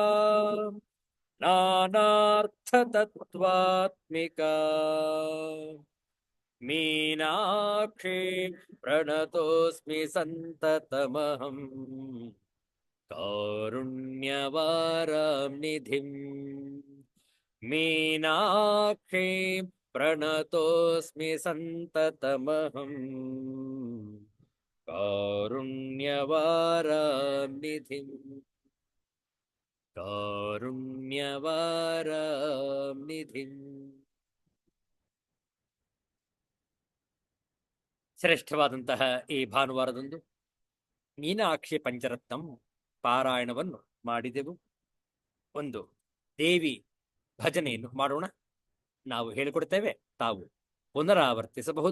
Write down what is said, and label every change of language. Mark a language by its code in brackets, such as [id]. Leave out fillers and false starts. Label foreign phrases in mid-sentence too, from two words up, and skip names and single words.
[sa] नानार्थतत्त्वात्मिका मीनाक्षी प्रणतोऽस्मि सन्ततमहम् कारुण्यवारां निधिम् मीनाक्षी प्रणतोऽस्मि सन्ततमहम् कारुण्यवारां निधिम् कारुण्यवारां निधिम् [kn] ಶ್ರೇಷ್ಠವಾದಂತಹ ಈ ಭಾನುವಾರದಂದು ಮೀನಾಕ್ಷಿ ಪಂಚರತ್ನಂ ಪಾರಾಯಣವನ್ನು ಮಾಡಿದೆವು. ಒಂದು ದೇವಿ ಭಜನೆಯನ್ನು ಮಾಡೋಣ. ನಾವು ಹೇಳಿಕೊಡ್ತೇವೆ, ತಾವು ಪುನರಾವರ್ತಿಸಬಹುದು.